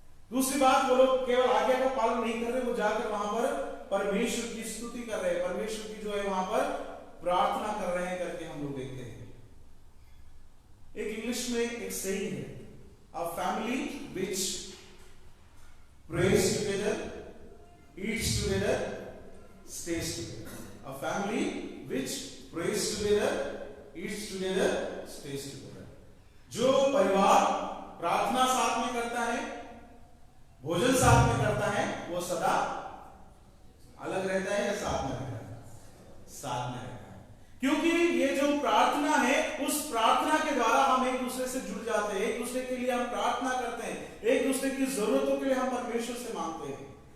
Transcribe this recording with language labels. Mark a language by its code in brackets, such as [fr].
[hi] दूसरी बात, वो लोग केवल आज्ञा का पालन नहीं कर रहे, वो जाकर वहां पर परमेश्वर की स्तुति कर रहे हैं, परमेश्वर की जो है वहां पर प्रार्थना कर रहे हैं करके हम लोग देखते हैं। एक इंग्लिश में एक सेइंग है, [en] A family which prays together, eats together, stays together. अ फैमिली which prays together, eats together, stays together। [hi] जो परिवार प्रार्थना साथ में करता है, भोजन साथ में करता है, वो सदा अलग रहता है या साथ में रहता है? साथ में रहता है, क्योंकि ये जो प्रार्थना है, उस प्रार्थना के द्वारा हम एक दूसरे से जुड़ जाते हैं, एक दूसरे के लिए हम प्रार्थना करते हैं, एक दूसरे की जरूरतों के लिए हम परमेश्वर से मांगते हैं।